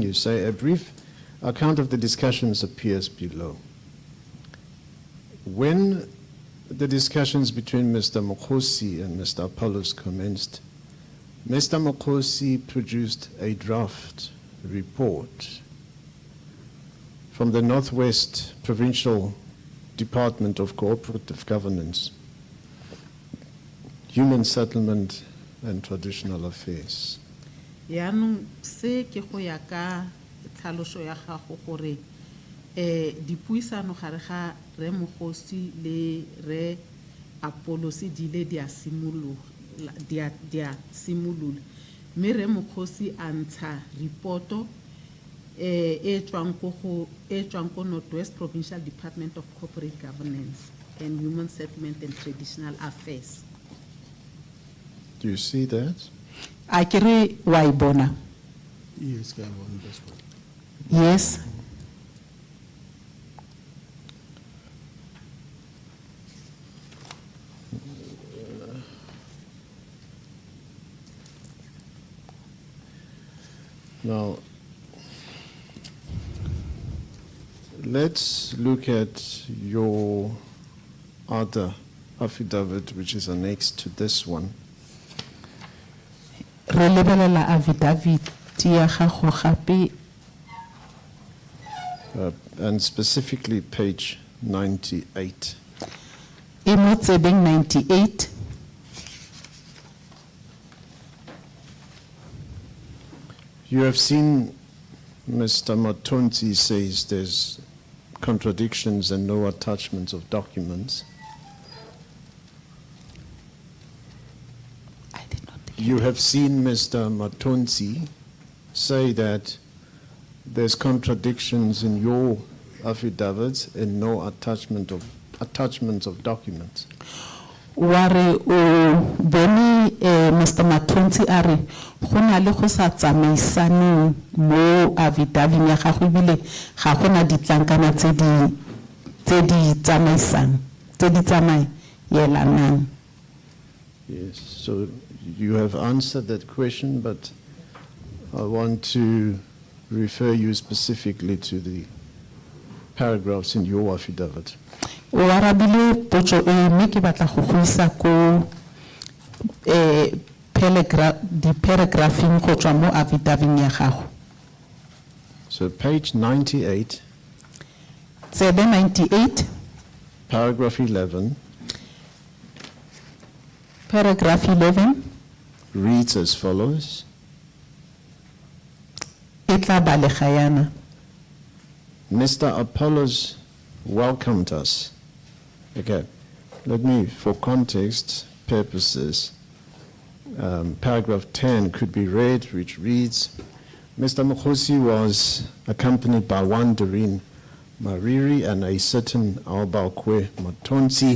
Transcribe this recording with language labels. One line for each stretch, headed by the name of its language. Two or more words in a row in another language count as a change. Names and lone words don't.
English: You say a brief account of the discussions appears below. When the discussions between Mr. Mokgosi and Mr. Apollos commenced, Mr. Mokgosi produced a draft report from the North West Provincial Department of Cooperative Governance, Human Settlement and Traditional Affairs.
Tswana: Yaanong se ke go ya ka tlhaloso ya gago gore dipuisano gare ga re Mokgosi le re Apollos di le di a simolola mme re Mokgosi a ntsha reporto e tswang ko North West Provincial Department of Corporate Governance and Human Settlement and Traditional Affairs.
English: Do you see that?
Tswana: A ke re wa e bona? Yes, ke a bona
English: that's good. Yes. Now, let's look at your other affidavit, which is annexed to this one.
Tswana: Re lebelela affidavit ya gago gape
English: And specifically page 98.
Tswana: e mo tsebeng 98.
English: You have seen Mr. Matonzi says there's contradictions and no attachments of documents. I did not. You have seen Mr. Matonzi say that there's contradictions in your affidavits and no attachments of documents.
Tswana: Ware o bone Mr. Matonzi are go na le go sa tsamaisaneng mo affidavit ya gago ebile ga gona ditlankana tse di tsamayelanang.
English: Yes, so you have answered that question, but I want to refer you specifically to the paragraphs in your affidavit.
Tswana: O arabile potso e mme ke batla go go isa ko paragraphing go tswa mo affidavit ya gago.
English: So page 98,
Tswana: Tsebe 98,
English: paragraph 11, paragraph 11, reads as follows.
Tswana: e tla balega yana.
English: Mr. Apollos welcomed us. Okay, let me, for context purposes, paragraph 10 could be read, which reads, Mr. Mokgosi was accompanied by one Doreen Mariri and a certain 𝐬𝐲𝐿𝐵𝐻𝐿 Matonzi.